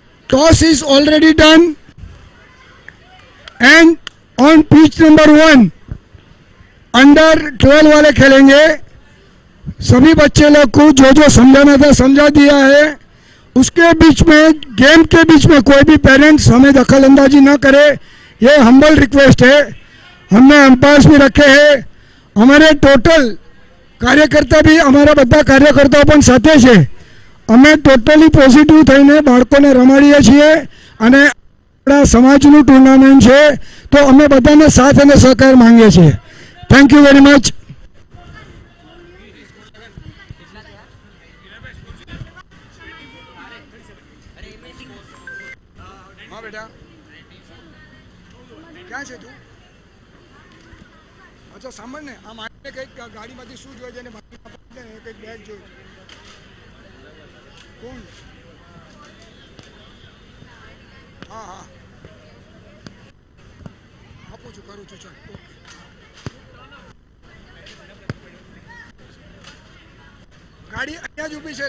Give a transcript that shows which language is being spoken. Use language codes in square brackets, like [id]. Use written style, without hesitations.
[en] toss is already done and on pitch number 1 under 12 [hi] वाले खेलेंगे. सभी बच्चे लोग को जो जो समझाना था समझा दिया है. उसके बीच में गेम के बीच में कोई भी पेरेंट्स हमें दखल अंदाजी ना करे, ये [en] humble request [hi] है. हमने एम्पायर्स भी रखे हैं. हमारे टोटल कार्यकर्ता भी [gu] અમારા બધા કાર્યકર્તાઓ પણ સાથે છે. અમે ટોટલી પોઝિટિવ થઈને બાળકોને રમાડીએ છીએ અને આપણા સમાજનું ટુર્નામેન્ટ છે તો અમે બધાને સાથ અને સહકાર માંગીએ છીએ. [en] Thank you very much. [hi] हाँ बेटा क्या [gu] છે તું? अच्छा સાંભળ ને આ મારે કંઈક ગાડીમાંથી શું જોઈએ છે ને કંઈક બેગ જોઈએ. કોણ? હા હા આપું છું કરું છું. ચાલ ગાડી અહીંયા જ ઊભી છે.